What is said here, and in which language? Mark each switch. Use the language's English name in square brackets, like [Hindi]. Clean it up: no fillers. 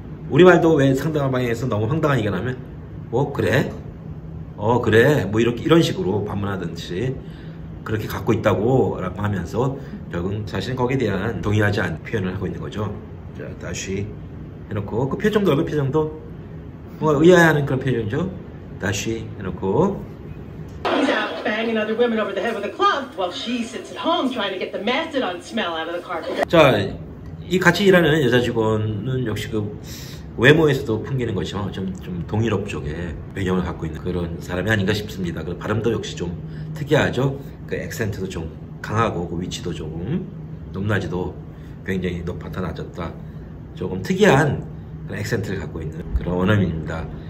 [Korean] 우리말도 왜 상당한 방향에서 너무 황당한 얘기가 나면 그래? 그래 뭐 이런 식으로 반문하든지 그렇게 갖고 있다고 라고 하면서 결국은 자신은 거기에 대한 동의하지 않는 표현을 하고 있는 거죠. 자, [English] does she [Korean] 해놓고 그 표정도 얼굴 표정도 뭔가 의아해하는 그런 표정이죠. [English] does she [Korean] 해놓고 [English] He's out banging other women over the head with a club while she sits at home trying to get the mastodon smell out of the carpet. [Korean] 자, 이 같이 일하는 여자 직원은 역시 그 외모에서도 풍기는 것이죠. 좀 동유럽 쪽에 배경을 갖고 있는 그런 사람이 아닌가 싶습니다. 그 발음도 역시 좀 특이하죠. 그 액센트도 좀 강하고 그 위치도 조금 높낮이도 굉장히 높았다 낮았다 조금 특이한 그런 액센트를 갖고 있는 그런 원어민입니다.